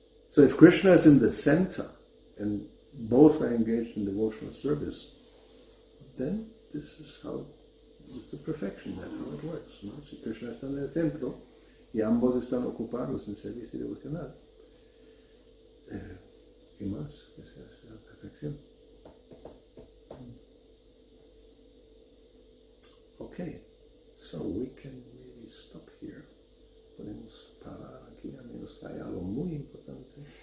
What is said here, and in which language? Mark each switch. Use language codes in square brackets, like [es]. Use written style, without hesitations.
[en] So if Krishna is in the center and both are engaged in devotional service, then this is how it's the perfection, that's how it works. [es] ¿No? Si Krishna está en el centro y ambos están ocupados en servicio devocional, ¿qué más? Esa es la perfección. [en] Okay, so we can maybe stop here. [es] Podemos parar aquí, a menos que haya algo muy importante.